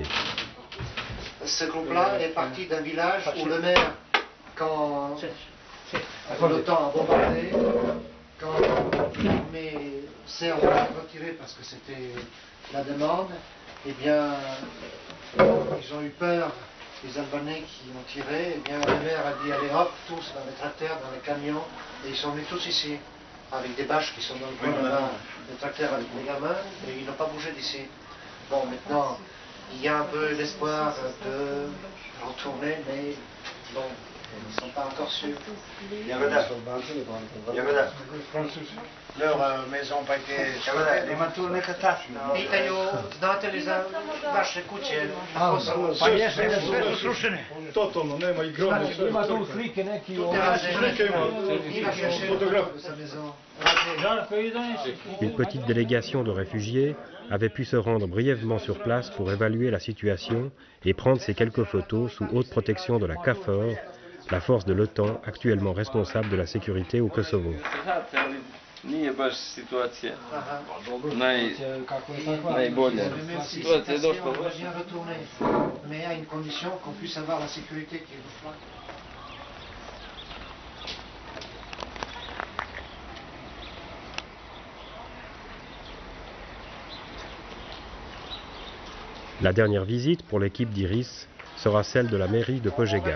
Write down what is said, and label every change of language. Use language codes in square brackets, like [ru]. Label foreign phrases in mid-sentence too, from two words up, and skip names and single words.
[fr] Ce groupe-là est parti d'un village où le maire, quand l'OTAN a bombardé, quand l'armée serbe a retiré parce que c'était la demande, eh bien, ils ont eu peur, les Albanais qui ont tiré, eh bien, le maire a dit allez hop, tous dans les tracteurs, dans les camions, et ils sont venus tous ici, avec des bâches qui sont dans le coin là, des tracteurs avec des gamins, et ils n'ont pas bougé d'ici. Bon, maintenant, il y a un peu l'espoir de retourner, mais bon, ils ne sont pas encore sûrs. Leurs maisons n'ont pas été [sr] Pitaju, znate li za vaše kuće? Pa jesu, sve su srušene. Totalno, nema i groba. Ima tu slike neki... [fr] Une petite délégation de réfugiés avait pu se rendre brièvement sur place pour évaluer la situation et prendre ces quelques photos sous haute protection de la KFOR, la force de l'OTAN actuellement responsable de la sécurité au Kosovo. [sr] Nije baš situacija najbolja. Situacija je došla loša. [fr] Mais à une condition qu'on puisse avoir la sécurité qu'il nous faut. La dernière visite pour l'équipe d'Iris sera celle de la mairie de Požega.